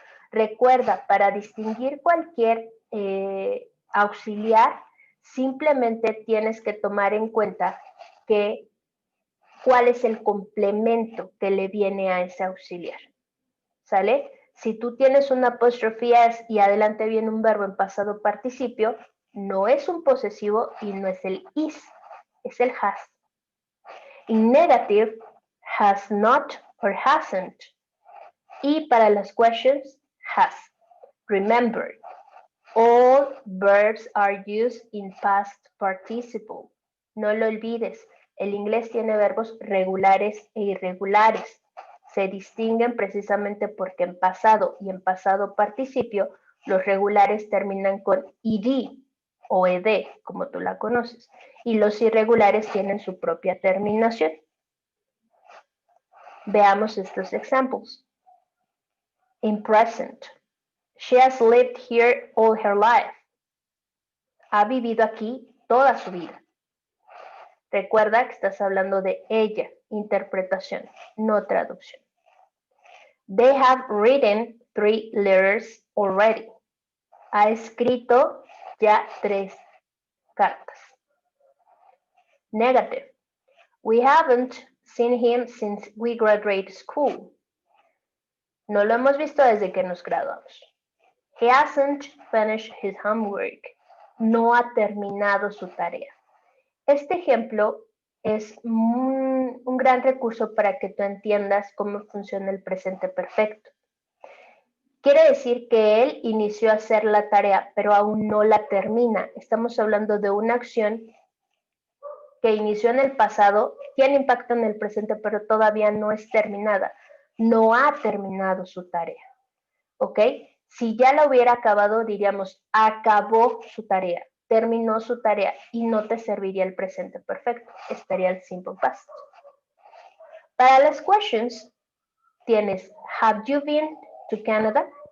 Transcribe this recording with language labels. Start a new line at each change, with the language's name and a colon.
Spanish: Recuerda, para distinguir cualquier auxiliar, simplemente tienes que tomar en cuenta que cuál es el complemento que le viene a ese auxiliar. ¿Sale? Si tú tienes un apóstrofe s y adelante viene un verbo en pasado participio, no es un posesivo y no es el is, es el has.
English: In negative, has not or hasn't.
Spanish: Y para las
English: questions, has. Remember, all verbs are used in past participle.
Spanish: No lo olvides, el inglés tiene verbos regulares e irregulares. Se distinguen precisamente porque en pasado y en pasado participio los regulares terminan con ed o ed, como tú la conoces, y los irregulares tienen su propia terminación. Veamos estos ejemplos.
English: In present, she has lived here all her life.
Spanish: Ha vivido aquí toda su vida. Recuerda que estás hablando de ella, interpretación, no traducción.
English: They have written 3 letters already.
Spanish: Ha escrito ya 3 cartas.
English: Negative. We haven't seen him since we graduated school.
Spanish: No lo hemos visto desde que nos graduamos.
English: He hasn't finished his homework.
Spanish: No ha terminado su tarea. Este ejemplo es un gran recurso para que tú entiendas cómo funciona el presente perfecto. Quiere decir que él inició a hacer la tarea, pero aún no la termina. Estamos hablando de una acción que inició en el pasado, tiene impacto en el presente, pero todavía no es terminada. No ha terminado su tarea. ¿Ok? Si ya la hubiera acabado, diríamos, acabó su tarea, terminó su tarea y no te serviría el presente perfecto. Estaría el simple past. Para las
English: questions,
Spanish: tienes,
English: have you been to Canada?